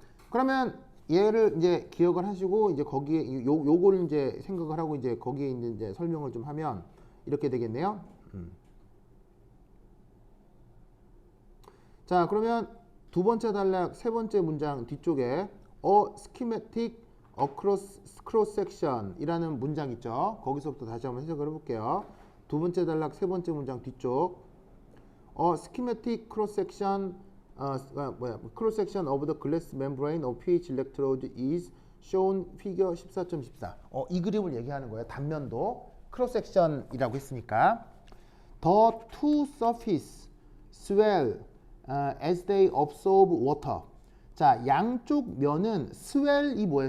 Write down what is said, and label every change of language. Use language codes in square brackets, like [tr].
[ko] 그러면 얘를 이제 기억을 하시고 이제 거기에 요거를 이제 생각을 하고 이제 거기에 있는 이제 설명을 좀 하면 이렇게 되겠네요. 자, 그러면 두 번째 단락 세 번째 문장 뒤쪽에 [en] schematic across cross section [ko] 이라는 문장 있죠. 거기서부터 다시 한번 해석을 해볼게요. 두 번째 단락 세 번째 문장 뒤쪽 [en] schematic cross section cross section of the glass membrane of pH electrode is shown figure 14.14. [ko] 이 그림을 얘기하는 거예요. 단면도 [en] cross section이라고 [ko] 했으니까 [en] the two surface swell as they absorb water. [ko] 자, 양쪽 면은 swell이 뭐예요?